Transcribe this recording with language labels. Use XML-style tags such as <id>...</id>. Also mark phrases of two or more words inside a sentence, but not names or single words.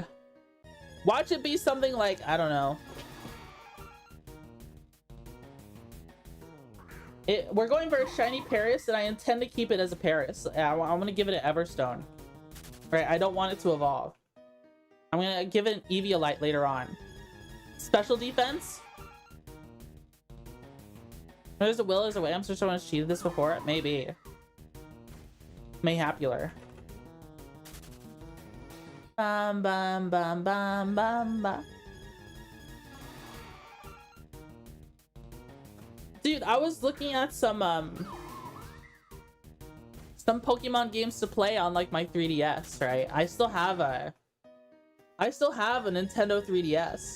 <en>Watch it be something like, I don't know. We're going for a shiny Paris, and I intend to keep it as a Paris. I'm gonna give it an Everstone. Right, I don't want it to evolve. I'm gonna give it an Eviolite later on. Special defense. There's a will, there's a way. I'm sure someone's cheated this before. Maybe. Mayhapular. Bam bam bam bam bam bam. Dude, I was looking at some Pokemon games to play on like my 3DS, right? I still have a Nintendo 3DS.</en>